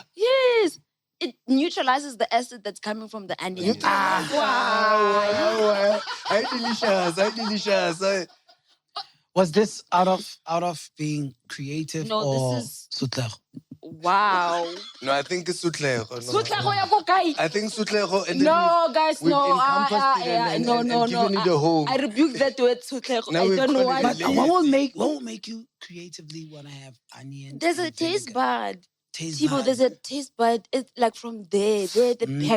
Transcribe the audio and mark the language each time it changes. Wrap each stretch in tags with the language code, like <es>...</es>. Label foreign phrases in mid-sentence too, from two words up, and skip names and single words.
<en>Yes. It neutralizes the acid that's coming from the onion. Wow. Delicious. Was this out of being creative No, or this is- Sutlego? Wow. No, I think it's Sutlego.</en> <nso>Sutlego ya ko kae?</nso> <en>I think Sutlego. And No, guys, we've no. encompassed it and given it a home. I rebuke that word, Sutlego. Now I we've don't know called why. it But what will make you creatively want to have onions? There's a and taste vinegar? bud. Taste Timo, bud. there's a taste bud. It's like from there, the pep.</en>